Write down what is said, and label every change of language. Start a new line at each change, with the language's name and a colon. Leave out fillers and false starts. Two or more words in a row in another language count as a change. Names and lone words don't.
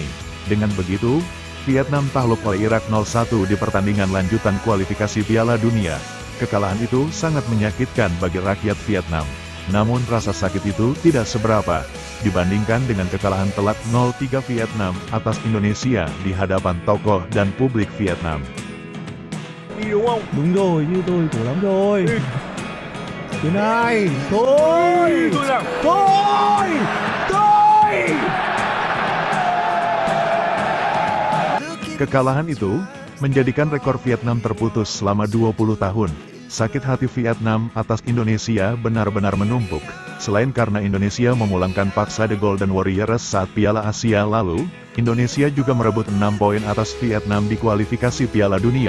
Indonesian: Dengan begitu, Vietnam takluk oleh Irak 0-1 di pertandingan lanjutan kualifikasi Piala Dunia. Kekalahan itu sangat menyakitkan bagi rakyat Vietnam. Namun rasa sakit itu tidak seberapa, dibandingkan dengan kekalahan telak 0-3 Vietnam atas Indonesia di hadapan tokoh dan publik Vietnam.
Vietnamese: Đúng rồi, như tôi khổ lắm rồi. Thứ này, thôi, thôi, thôi.
Indonesian: Kekalahan itu menjadikan rekor Vietnam terputus selama 20 tahun. Sakit hati Vietnam atas Indonesia benar-benar menumpuk. Selain karena Indonesia memulangkan paksa The Golden Warriors saat Piala Asia lalu, Indonesia juga merebut 6 poin atas Vietnam di kualifikasi Piala Dunia.